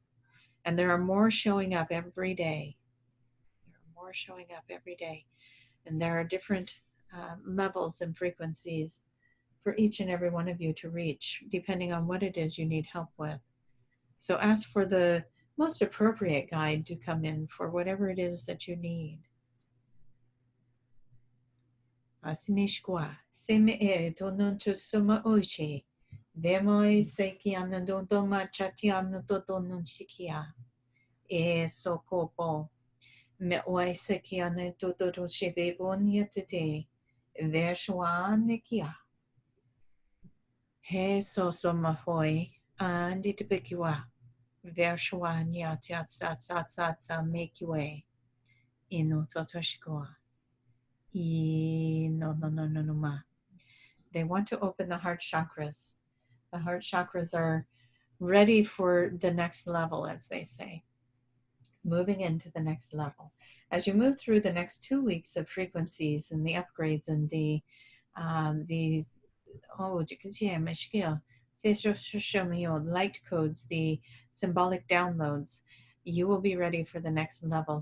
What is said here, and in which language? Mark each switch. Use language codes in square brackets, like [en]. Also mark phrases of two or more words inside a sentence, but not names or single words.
[en] And there are more showing up every day. And there are different levels and frequencies for each and every one of you to reach, depending on what it is you need help with. So ask for the most appropriate guide to come in for whatever it is that you need. Asimishkwa, seme e tononto soma oche, Vemoi seki anadodo machati anadodo nun shikia. E sokopo. Me oi seki anadodo shebe onyatete. Vershwa nikia. He so mahoi. Andi tibikiwa. Vershwa nyatsatsatsatsa mekiwe. Ino totoshikoa. No ma. They want to open the heart chakras. The heart chakras are ready for the next level, as they say, moving into the next level. As you move through the next 2 weeks of frequencies and the upgrades and these light codes, the symbolic downloads, you will be ready for the next level.